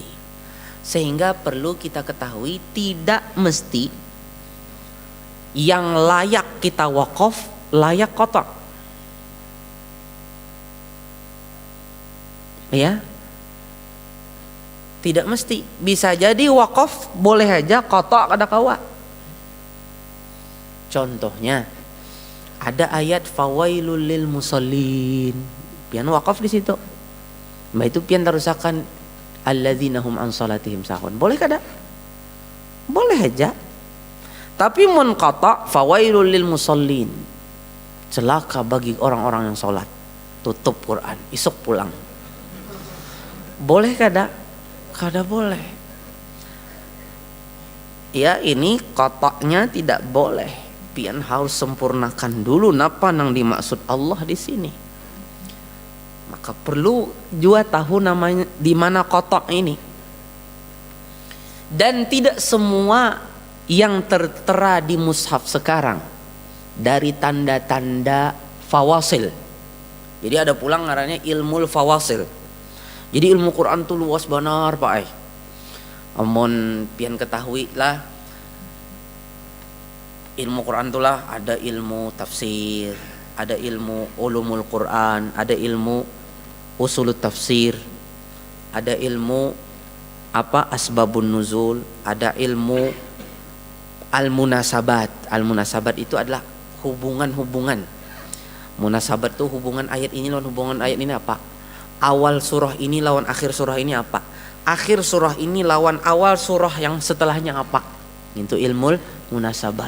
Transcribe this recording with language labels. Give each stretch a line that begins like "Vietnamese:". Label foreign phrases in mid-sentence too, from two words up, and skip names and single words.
Indonesian: Sehingga perlu kita ketahui tidak mesti yang layak kita waqaf layak qata. Ya. Tidak mesti, bisa jadi waqaf boleh aja,
Banjar: qata kada kawa. Contohnya ada ayat
Arabic: فويل للمصلين,
Banjar: pian waqaf di situ. Mbak itu pian tarusakan
Arabic: الذين هم عن صلاتهم ساهون.
Banjar: Boleh kada? Boleh aja. Tapi mun qata
Arabic: فويل للمصلين,
Banjar: Celaka bagi orang-orang yang sholat, tutup Quran, isuk pulang. Boleh kada? Kada boleh.
Indonesian: Ya, ini kotaknya tidak boleh.
Banjar: Pian harus sempurnakan dulu napa nang dimaksud Allah di sini.
Indonesian: Maka perlu juga tahu namanya di mana kotak ini. Dan tidak semua yang tertera di mushaf sekarang dari tanda-tanda fawasil.
Banjar: Jadi ada pulang ngarannya ilmu fawasil. Jadi ilmu Quran tuh luas benar Pak. Amun pian ketahui lah, ilmu Quran tuh lah ada ilmu tafsir, ada ilmu ulumul Quran, ada ilmu usulut tafsir, ada ilmu asbabun nuzul, ada ilmu al-munasabat.
Indonesian: Al-munasabat itu adalah hubungan-hubungan.
Banjar: Munasabat tuh hubungan ayat ini lawan hubungan ayat ini apa? Awal surah ini lawan akhir surah ini apa? Akhir surah ini lawan awal surah yang setelahnya apa?
Indonesian: Itu ilmu munasabat.